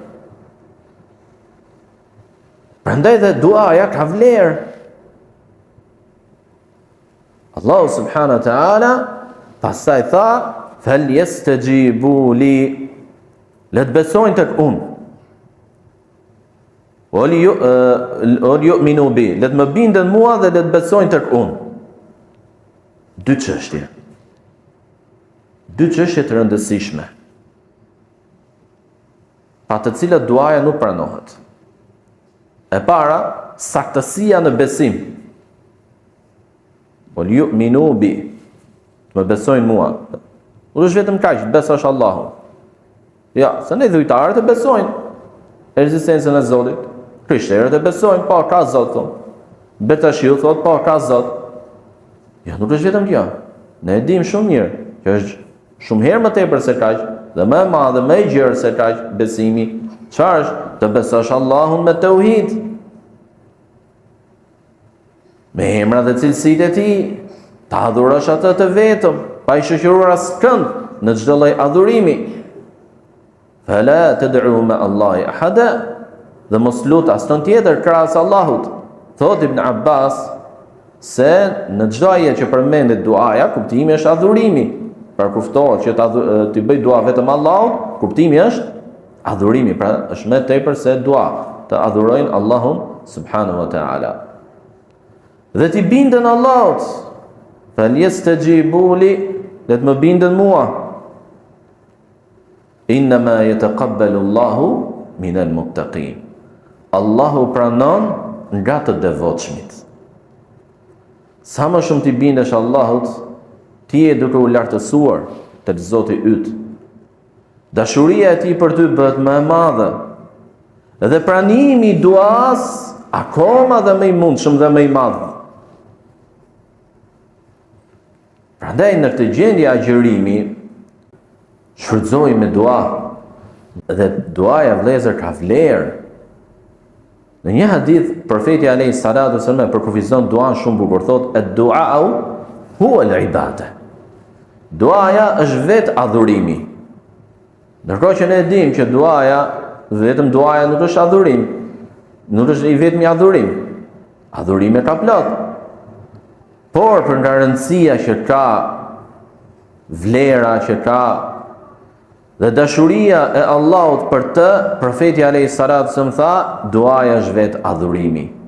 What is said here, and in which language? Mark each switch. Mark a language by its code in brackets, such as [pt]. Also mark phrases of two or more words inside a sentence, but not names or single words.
[sq] Prandaj dhe duaja ka vlerë. Allahu [ar] سبحانه وتعالى [sq] pastaj tha: [ar] "فليستجيبوا لي", [sq] le të besojnë tek unë. [ar] وليؤمنوا بي, [sq] le të më binden mua dhe le të besojnë tek unë. Dy çështje. Dy çështje të rëndësishme, pa të cilat duaja nuk pranohet. E para, saktësia në besim. [ar] وليؤمنوا بي, [sq] më besojnë mua. Nuk është vetëm kaq, besosh Allahun. Ja, se ne dhujtarët e besojnë ekzistencën e Zotit. Krishterët e besojnë, po ka Zot thonë. Betashiu thotë, po ka Zot. Ja, nuk është vetëm kjo. Ne e dim shumë mirë, që është shumë herë më tepër se kaq, dhe më e madhe, më e gjerë se kaq besimi. Çfarë është? Të besosh Allahun me tauhid. Me emrat dhe cilësitë e tij, ta adhurosh atë të vetëm, pa i shoqëruar askënd në çdo lloj adhurimi. [ar] فلا تدعوا مع الله أحدا, [sq] dhe mos lut asnjë tjetër krahas Allahut. Thot Ibn Abbas se në çdo ajet që përmendet duaja, kuptimi është adhurimi. Pra kuptohet që ti bëj dua vetëm Allahut, kuptimi është adhurimi, pra është më tepër se dua, të adhurojnë Allahun [ar] سبحانه وتعالى. [sq] Dhe ti binden Allahut. [ar] فليستجيبوا لي, [sq] le të më binden mua. [ar] إنما يتقبل الله من المتقين. [sq] Allahu pranon nga të devotshmit. Sa më shumë ti bindesh Allahut, ti je duke u lartësuar tek Zoti yt. Dashuria e tij për ty bëhet më e madhe. Dhe pranimi i duas akoma dhe më i mundshëm dhe më i madh. Prandaj në këtë gjendje agjërimi shfrytëzoj me dua. Dhe duaja vëllezër ka vlerë. Në një hadith, profeti [ar] عليه الصلاة والسلام [sq] përkufizon duan shumë bukur, thotë [ar] الدعاء هو العبادة. [sq] Duaja është vetë adhurimi. Ndërkohë që ne e dimë që duaja, vetëm duaja nuk është adhurim. Nuk është i vetmi adhurim. Adhurimi ka plot. Por për nga rëndësia që ka, vlera që ka, dhe dashuria e Allahut për të, profeti [ar] عليه الصلاة والسلام [sq] tha, duaja është vetë adhurimi.